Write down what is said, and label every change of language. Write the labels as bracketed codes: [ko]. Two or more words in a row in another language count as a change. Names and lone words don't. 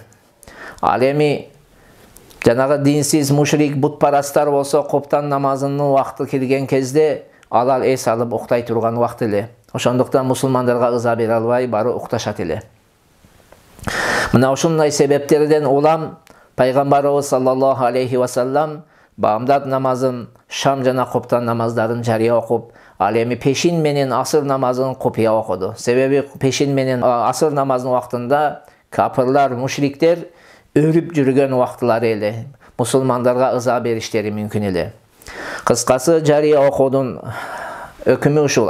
[ky] Ал эми жанагы динсиз мушрик бутпарастар болсо коптан намазынын убакыты келген кезде алар эс алып уктай турган убакыт эле. Ошондуктан мусулмандарга ыза бере албай бары укташат эле. Мына ушундай себептерден улам пайгамбарыбыз [ar] صلى الله عليه وسلم [ky] баамдат намазын, шам жана коптан намаздарын жарыя окуп, ал эми пешин менен асыр намазын купуя окуду. Себеби пешин менен асыр намазынын убактында капырлар, мушриктер өрүп жүргөн убактылары эле. Мусулмандарга ыза бериштери мүмкүн эле. Кыскасы жарыя окуудун өкүмү ушул.